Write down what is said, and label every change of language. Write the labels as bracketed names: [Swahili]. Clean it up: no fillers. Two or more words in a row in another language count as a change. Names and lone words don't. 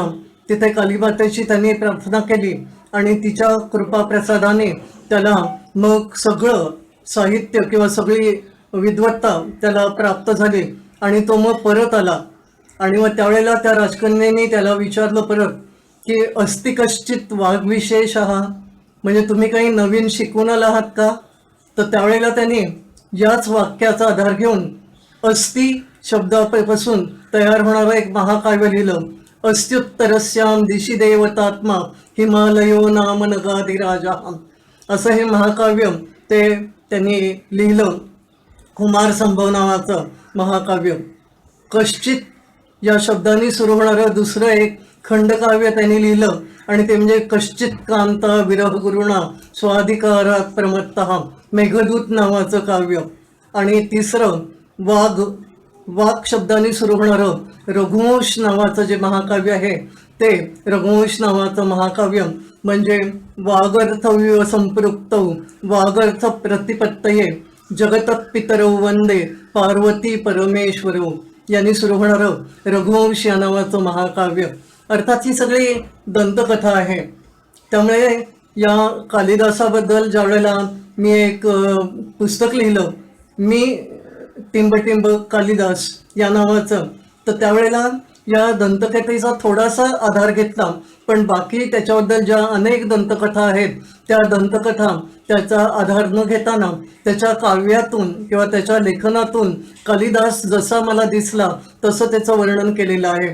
[Marathi] तिथे कालीमातेची त्यांनी प्रार्थना केली आणि तिच्या कृपाप्रसादाने त्याला मग सगळं साहित्य किंवा सगळी विद्वत्ता त्याला प्राप्त झाली आणि तो मग परत आला. आणि मग त्यावेळेला त्या राजकन्येने त्याला विचारलं परत की [Sanskrit] अस्ति कश्चित वाग्विशेष [Marathi] म्हणजे तुम्ही काही नवीन शिकून आला आहात का. तर त्यावेळेला त्याने याच वाक्याचा आधार घेऊन अस्ति शब्दापासून तयार होणारं एक महाकाव्य लिहिलं. [Sanskrit] अस्त्युत्तरस्याम दिशी देवतात्मा हिमालयो नाम नगाधिराजा [Marathi] असं हे महाकाव्य त्यांनी लिहिलं. कुमार संभव नावाचं महाकाव्य. कश्चित या शब्दांनी सुरू होणारं दुसरं एक खंडकाव्य त्यांनी लिहिलं आणि ते म्हणजे [Sanskrit] कश्चित कांता विरह गुरुणा स्वाधिकारात प्रमत्तः [Marathi] मेघदूत नावाचं काव्य. आणि तिसरं वाग शब्दांनी सुरू होणारं रघुवंश नावाचं जे महाकाव्य आहे ते रघुवंश नावाचं महाकाव्य म्हणजे [Sanskrit] वागर्थव्य संपृक्तौ वागर्थ प्रतिपत्तये जगतपितरौ वंदे पार्वती परमेश्वरो [Marathi] यांनी सुरू होणारं रघुवंश या नावाचं महाकाव्य. अर्थात ही सगळी दंतकथा आहे. त्यामुळे या कालिदासाबद्दल ज्या वेळेला मी एक पुस्तक लिहिलं, मी टिंबटिंब कालिदास या नावाचं, तर त्यावेळेला या दंतकथेचा थोडासा आधार घेतला, पण बाकी त्याच्याबद्दल ज्या अनेक दंतकथा आहेत त्या दंतकथा त्याचा आधार न घेताना त्याच्या काव्यातून किंवा त्याच्या लेखनातून कालिदास जसा मला दिसला तसं त्याचं वर्णन केलेलं आहे.